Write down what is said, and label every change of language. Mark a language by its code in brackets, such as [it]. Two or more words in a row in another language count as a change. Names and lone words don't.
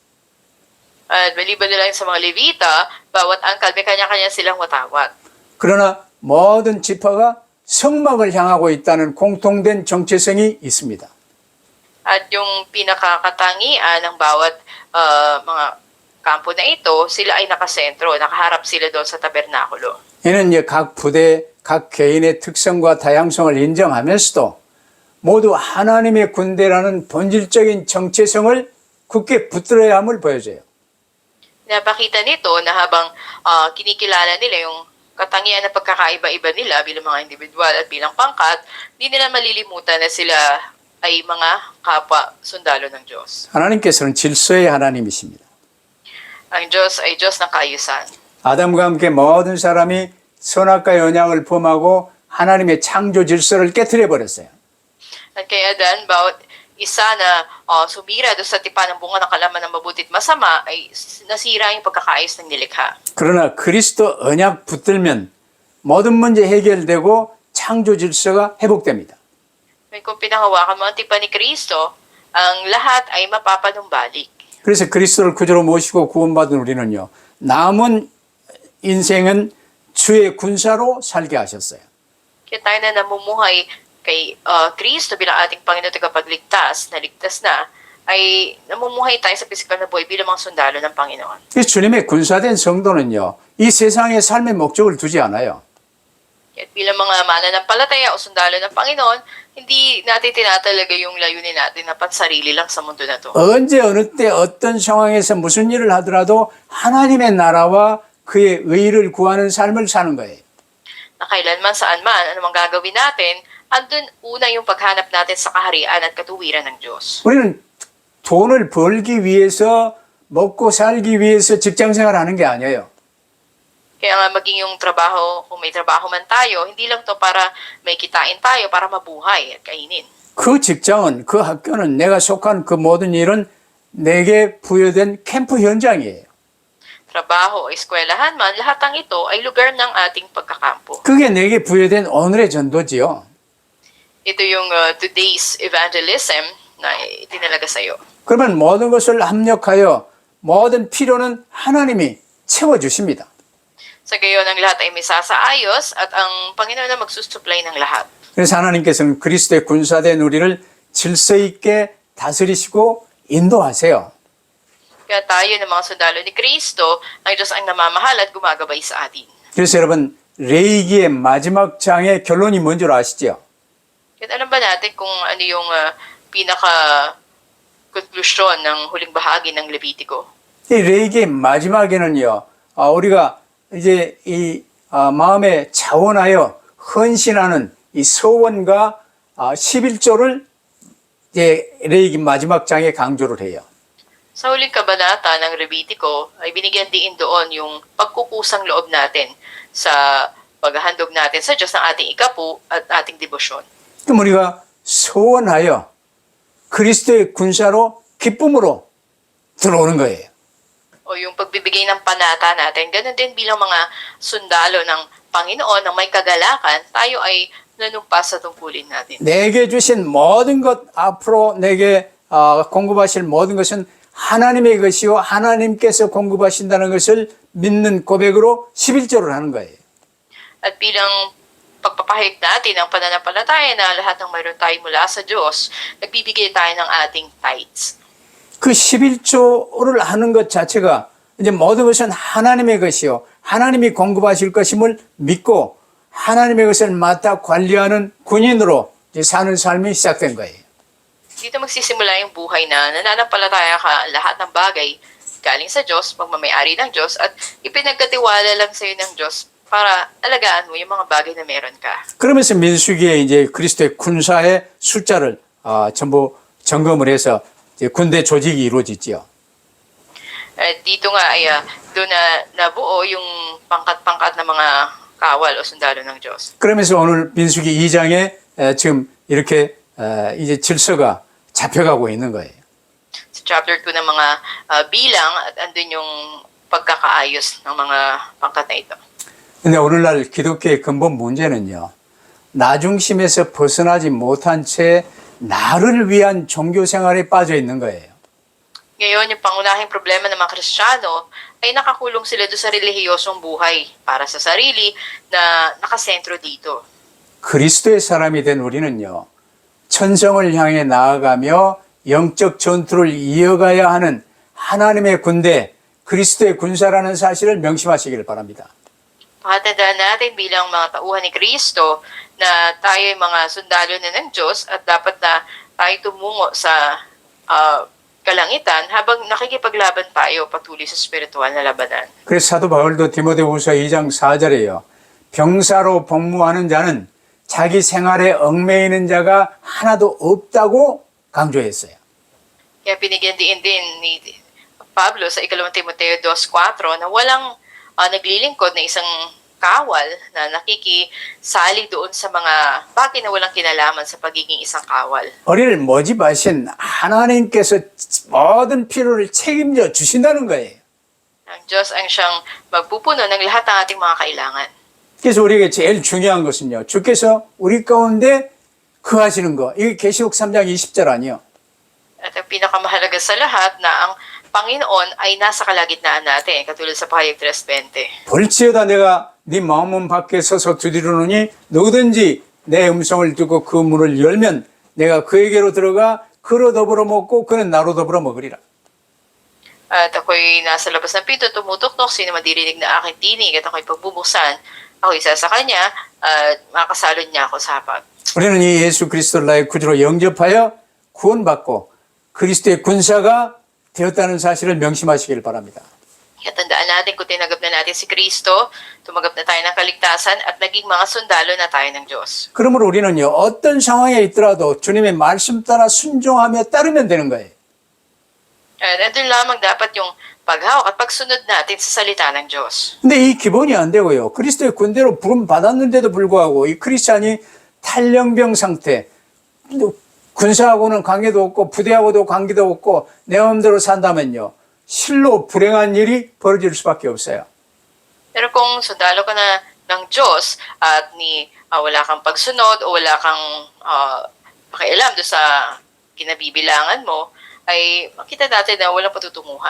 [tl] At maliban na lang sa mga Levita, bawat angkal may kanya-kanya silang watawat. [ko] 그러나 모든 지파가 성막을 향하고 있다는 공통된 정체성이 있습니다. [tl] At yung pinakakatangian ng bawat mga kampo na ito, sila ay nakasentro, nakaharap sila doon sa tabernakulo. [ko] 이는 이제 각 부대, 각 개인의 특성과 다양성을 인정하면서도 모두 하나님의 군대라는 본질적인 정체성을 굳게 붙들어야 함을 보여줘요. [tl] Napakita nito na habang kinikilala nila yung katangian na pagkakaiba-iba nila bilang mga individual at bilang pangkat, hindi nila malilimutan na sila ay mga kapwa sundalo ng Diyos. [ko] 하나님께서는 질서의 하나님이십니다. [tl] Ang Diyos ay Diyos ng kaayusan. [ko] 아담과 함께 모든 사람이 선악과의 언약을 범하고 하나님의 창조 질서를 깨뜨려 버렸어요. [tl] At kay Adan, bawat isa na sumira doon sa tipan ng bunga ng kalaman ng mabuti at masama ay nasira yung pagkakaayos ng nilikha. [ko] 그러나 그리스도 언약 붙들면 모든 문제 해결되고 창조 질서가 회복됩니다. [tl] May kung pinahawakan mo ang tipan ni Kristo, ang lahat ay mapapanumbalik. [ko] 그래서 그리스도를 구주로 모시고 구원받은 우리는요. 남은 인생은 주의 군사로 살게 하셨어요. [tl] Kaya tayo na namumuhay kay Kristo bilang ating Panginoon at tagapagligtas, na ligtas na, ay namumuhay tayo sa pisikal na buhay bilang mga sundalo ng Panginoon. [ko] 그래서 주님의 군사된 성도는요. 이 세상의 삶의 목적을 두지 않아요. [tl] At bilang mga mananampalataya o sundalo ng Panginoon, hindi natin tinatalaga yung layunin natin na pansarili lang sa mundo na to. [ko] 언제 어느 때 어떤 상황에서 무슨 일을 하더라도 하나님의 나라와 그의 의를 구하는 삶을 사는 거예요. [tl] Na kailanman saan man, anumang gagawin natin, andun una yung paghanap natin sa kaharian at katuwiran ng Diyos. [ko] 우리는 돈을 벌기 위해서 먹고 살기 위해서 직장 생활하는 게 아니에요. [tl] Kaya nga maging yung trabaho, kung may trabaho man tayo, hindi lang to para may kitain tayo, para mabuhay at kainin. [ko] 그 직장은 그 학교는 내가 속한 그 모든 일은 내게 부여된 캠프 현장이에요. [tl] Trabaho, eskwelahan man, lahat ng ito ay lugar ng ating pagkakampo. [ko] 그게 내게 부여된 오늘의 전도지요. [tl] Ito yung [en] today's evangelism [tl] na itinalaga sa iyo. [ko] 그러면 모든 것을 합력하여 모든 필요는 하나님이 채워주십니다. [tl] Sa gayon, ang lahat ay may sasaayos at ang Panginoon na magsusupply ng lahat. [ko] 그래서 하나님께서는 그리스도의 군사된 우리를 질서 있게 다스리시고 인도하세요. [tl] Kaya tayo ng mga sundalo ni Kristo, ang Diyos ang namamahal at gumagabay sa atin. [ko] 그래서 여러분 레이기의 마지막 장의 결론이 뭔지 아시죠? [tl] Kaya alam ba natin kung ano yung pinaka-konklusyon ng huling bahagi ng Levitico? [ko] 이 레이기의 마지막에는요, 우리가 이제 이 마음에 차원하여 헌신하는 이 서원과 11조를 이제 레이기 마지막 장에 강조를 해요. [tl] Sa huling kabanata ng Levitico, ay binigyan din doon yung pagkukusang loob natin sa paghahandog natin sa Diyos ng ating ikapu at ating debosyon. [ko] 그럼 우리가 서원하여 그리스도의 군사로 기쁨으로 들어오는 거예요. [tl] O yung pagbibigay ng panata natin, ganun din bilang mga sundalo ng Panginoon na may kagalakan, tayo ay nanumpa sa tungkulin natin. [ko] 내게 주신 모든 것 앞으로 내게 공급하실 모든 것은 하나님의 것이요 하나님께서 공급하신다는 것을 믿는 고백으로 11조를 하는 거예요. [tl] At bilang pagpapahayag natin ng pananampalataya na lahat ng mayroon tayo mula sa Diyos, nagbibigay tayo ng ating tithes. [ko] 그 11조를 하는 것 자체가 이제 모든 것은 하나님의 것이요. 하나님이 공급하실 것임을 믿고 하나님의 것을 맡아 관리하는 군인으로 이제 사는 삶이 시작된 거예요. [tl] Dito magsisimula yung buhay na nananampalataya ka lahat ng bagay galing sa Diyos, pagmamayari ng Diyos, at ipinagkatiwala lang sa iyo ng Diyos para alagaan mo yung mga bagay na meron ka. [ko] 그러면서 민수기에 이제 그리스도의 군사의 숫자를 전부 점검을 해서 이제 군대 조직이 이루어지지요. [tl] At dito nga ay doon na nabuo yung pangkat-pangkat na mga kawal o sundalo ng Diyos. [ko] 그러면서 오늘 민수기 2장에 지금 이렇게 이제 질서가 잡혀가고 있는 거예요. [tl] Sa chapter 2 ng mga bilang at andun yung pagkakaayos ng mga pangkat na ito. [ko] 근데 오늘날 기독교의 근본 문제는요. 나 중심에서 벗어나지 못한 채 나를 위한 종교 생활에 빠져 있는 거예요. [tl] Ngayon, yung pangunahing problema ng mga Kristiyano ay nakakulong sila doon sa relihiyosong buhay para sa sarili na nakasentro dito. [ko] 그리스도의 사람이 된 우리는요. 천성을 향해 나아가며 영적 전투를 이어가야 하는 하나님의 군대, 그리스도의 군사라는 사실을 명심하시기를 바랍니다. [tl] Pakatandaan natin bilang mga tauhan ni Kristo na tayo ay mga sundalo na ng Diyos at dapat na tayo tumungo sa kalangitan habang nakikipaglaban tayo patuloy sa spiritual na labanan. [ko] 그래서 사도 바울도 디모데후서 2장 4절에요. 병사로 복무하는 자는 자기 생활에 얽매이는 자가 하나도 없다고 강조했어요. [tl] Kaya pinigyan din ni Pablo sa 2 Timoteo 2:4 na walang naglilingkod na isang kawal na nakikisali doon sa mga bagay na walang kinalaman sa pagiging isang kawal. [ko] 우리를 모집하신 하나님께서 모든 필요를 책임져 주신다는 거예요. [tl] Ang Diyos ang siyang magpupuno ng lahat ng ating mga kailangan. [ko] 그래서 우리에게 제일 중요한 것은요. 주께서 우리 가운데 거하시는 거. 이게 계시록 3장 20절 아니요. [tl] At ang pinakamahalaga sa lahat na ang Panginoon ay nasa kalagitnaan natin, katulad sa Pahayag 3:20. [ko] 볼지어다 내가 네 마음문 밖에 서서 두드리노니 누구든지 내 음성을 듣고 그 문을 열면 내가 그에게로 들어가 그로 더불어 먹고 그는 나로 더불어 먹으리라. [tl] At ako'y nasa labas ng pinto, tumutok-tok, sino madirinig na aking tinig at ako'y pagbubuksan. Ako isa sa kanya at makasalon niya ako sa hapag. [ko] 우리는 이 예수 그리스도를 나의 구주로 영접하여 구원받고 그리스도의 군사가 되었다는 사실을 명심하시길 바랍니다. [tl] Kaya tandaan natin kung tinanggap na natin si Kristo, tumanggap na tayo ng kaligtasan at naging mga sundalo na tayo ng Diyos. [ko] 그러므로 우리는요, 어떤 상황에 있더라도 주님의 말씀 따라 순종하며 따르면 되는 거예요. [tl] At andun lamang dapat yung paghawak at pagsunod natin sa salita ng Diyos. [ko] 근데 이 기본이 안 되고요. 그리스도의 군대로 부름 받았는데도 불구하고 이 크리스찬이 탈영병 상태, 군사하고는 관계도 없고 부대하고도 관계도 없고 내 마음대로 산다면요. 실로 불행한 일이 벌어질 수밖에 없어요. [tl] Pero kung sundalo ka na ng Diyos at wala kang pagsunod o wala kang pakialam doon sa kinabibilangan mo, ay makita natin na walang patutunguhan.